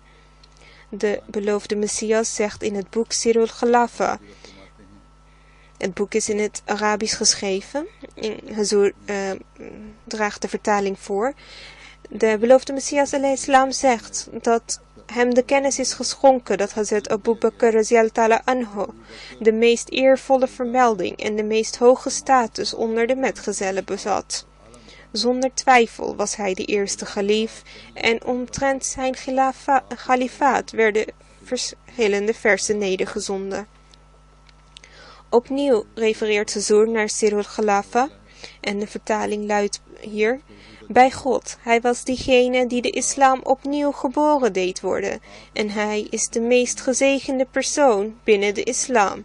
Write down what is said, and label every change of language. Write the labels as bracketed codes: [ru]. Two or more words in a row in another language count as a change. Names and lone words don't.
[nl] De beloofde Messias zegt in het boek Sirul Khalafa. Het boek is in het Arabisch geschreven. Hazur draagt de vertaling voor. De beloofde Messias [ar] عليه السلام [nl] zegt dat hem de kennis is geschonken dat Hazrat Abu Bakr [ar] رضي الله تعالى عنه [nl] de meest eervolle vermelding en de meest hoge status onder de metgezellen bezat. Zonder twijfel was hij de eerste khalif en omtrent zijn khalifaat werden verschillende versen nedergezonden. Opnieuw refereert Hazur naar Sirul Khalafa en de vertaling luidt hier: bij God, hij was diegene die de islam opnieuw geboren deed worden en hij is de meest gezegende persoon binnen de islam.